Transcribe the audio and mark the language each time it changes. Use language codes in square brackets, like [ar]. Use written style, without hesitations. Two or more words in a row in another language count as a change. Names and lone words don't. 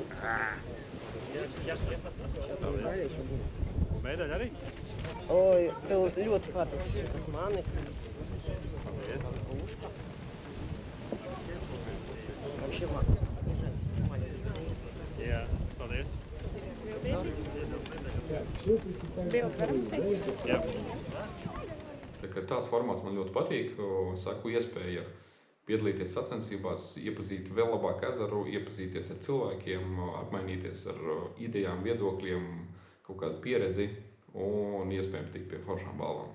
[lv] Medaļa arī? Oi, tev ļoti patiks šitas maneklis. Puška. [ru] Вообще ладно, побежать. Маленький. [lv] Jā, paldies. [ru] Так, все приступаем ко второму, да? [lv] Jā. Tā kā tāds formāts man ļoti patīk, saku iespēja piedalīties sacensībās, iepazīt vēl labāk ezeru, iepazīties ar cilvēkiem, apmainīties ar idejām, viedokļiem, kaut kādu pieredzi un iespējams tikt pie foršām balvām.